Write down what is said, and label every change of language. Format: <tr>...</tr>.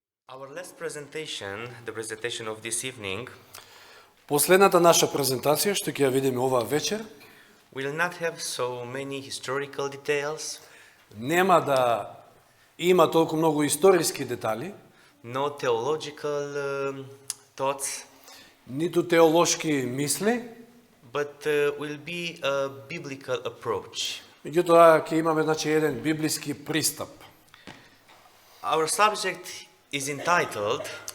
<en>Our last presentation, the presentation of this evening,</en> <mk>Последната наша презентација, што ќе ја видиме оваа вечер,</mk> <en>will not have so many historical details,</en> <mk>нема да има толку многу историски детали,</mk> <en>no theological thoughts,</en> <mk>ниту теолошки мисли,</mk> <en>but will be a biblical approach.</en> <mk>меѓутоа ќе имаме еден библиски пристап.</mk> <en>Our subject is entitled</en>